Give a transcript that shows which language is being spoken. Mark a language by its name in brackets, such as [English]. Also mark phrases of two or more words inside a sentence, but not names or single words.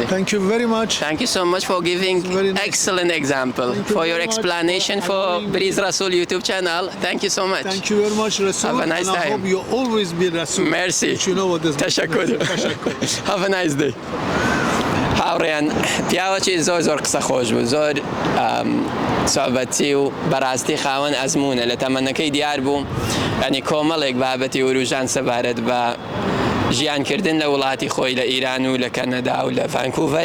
[English] Thank you very much. Thank you so much for giving excellent example, for your explanation for Breeze Rasul YouTube channel. Thank you so much. Thank you very much, Rasul. Have a nice time. I hope you always be Rasul. Merci. You know what this means. Teşekkür. Have a nice day. [Central Kurdish] هاوڕێیان پیاوەکی زۆر قسە خۆش بوو، زۆر سۆحبەتی و بەڕاستی خاوەن ئەزموونە، لە تەمەنەکەی دیار بوو، ینی کۆمەڵێک بابەتی وروژان سەبارەت بە ژیانکردن لە وڵاتی خۆی لە ئیران و لە کەنەدا و لە ڤانکوڤەر